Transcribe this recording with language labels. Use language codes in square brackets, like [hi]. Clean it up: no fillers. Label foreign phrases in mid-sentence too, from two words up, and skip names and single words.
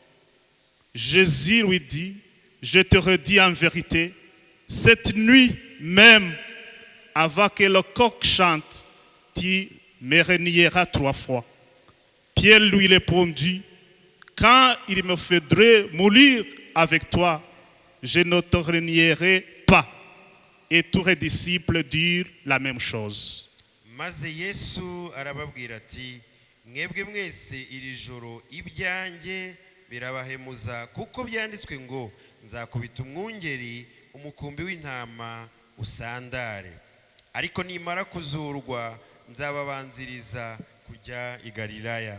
[fr] Jésus lui dit, je te redis en vérité, cette nuit même, avant que le coq chante, tu me renieras 3 fois. Pierre lui répondit, quand il me faudrait mourir avec toi, je ne te renierai pas. Et tous les disciples dirent la même chose. [rw] Maze Yesu arababwira ati, mwebwe mwese iri joro ibyanjye birabahemuza, kuko byanditswe ngo nzakubita umwungeri umukumbi w'intama usandare. Ariko nimara kuzurwa nzababanziriza kujya i Galilaya.